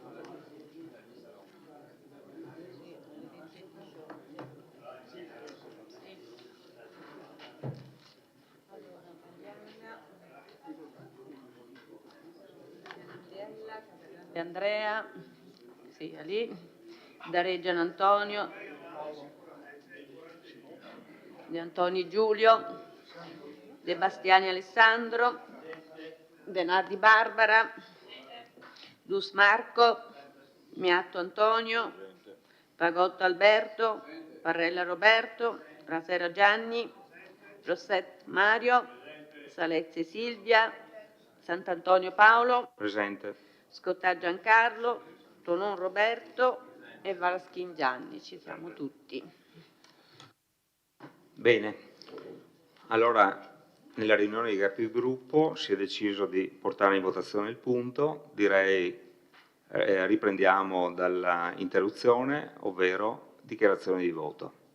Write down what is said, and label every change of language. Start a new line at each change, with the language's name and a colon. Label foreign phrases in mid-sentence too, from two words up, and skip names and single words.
Italian: De Andrea, sì, lì, da Gian Antonio, De Antoni Giulio, De Bastiani Alessandro, De Nardi Barbara, Dus Marco, Miatto Antonio, Pagotto Alberto, Parrella Roberto, Rasera Gianni, Rosset Mario, Salezzi Silvia, Sant'Antonio Paolo, Presente. Scottà Giancarlo, Tonon Roberto e Valaschin Gianni, ci siamo tutti. Bene, allora nella riunione di capigruppo si è deciso di portare in votazione il punto, direi riprendiamo dalla interruzione, ovvero dichiarazione di voto.